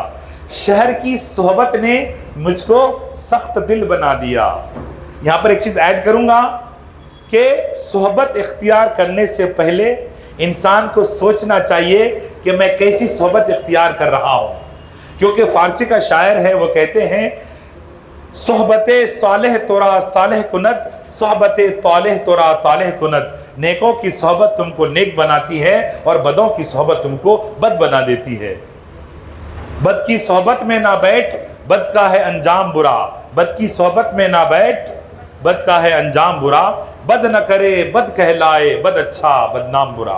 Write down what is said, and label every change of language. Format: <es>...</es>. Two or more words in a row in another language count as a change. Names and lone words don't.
<ur>شہر کی صحبت نے مجھ کو سخت دل بنا دیا. یہاں پر ایک چیز ایڈ کروں گا کہ صحبت اختیار کرنے سے پہلے انسان کو سوچنا چاہیے کہ میں کیسی صحبت اختیار کر رہا ہوں. کیونکہ فارسی کا شاعر ہے، وہ کہتے ہیں</ur> <fa>صحبت صالح تورا صالح کند، صحبت طالح تورا طالح کند.</fa> <ur>نیکوں کی صحبت تم کو نیک بناتی ہے اور بدوں کی صحبت تم کو بد بنا دیتی ہے. بد کی صحبت میں نہ بیٹھ، بد کا ہے انجام برا. بد کی صحبت میں نہ بیٹھ، بد کا ہے انجام برا. بد نہ کرے بد کہلائے، بد اچھا بدنام برا.</ur>